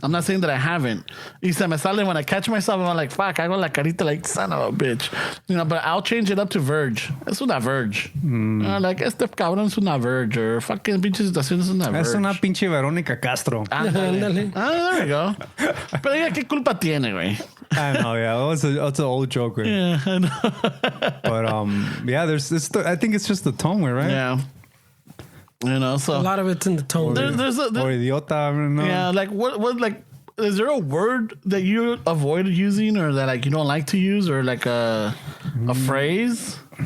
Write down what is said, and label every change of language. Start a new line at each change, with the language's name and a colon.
English: I'm not saying that I haven't.
Spanish: Y se me sale
English: when I catch myself and I'm like, fuck,
Spanish: hago la carita
English: like, son of a bitch. But I'll change it up to Verge.
Spanish: Es una Verge. Like, este cabrón es una Verge or fucking pinche situación es una Verge. Es una pinche Verónica Castro.
English: Ándale. There we go.
Spanish: Pero ella, ¿qué culpa tiene, güey?
English: I know, yeah. That's an old joke, güey. Yeah, I know. But, yeah, I think it's just the tone, way, right? Yeah. So A lot of it's in the tone. there's Or idiota, I don't know. yeah, like what like is there a word that you avoid using or that like you don't like to use or like a phrase?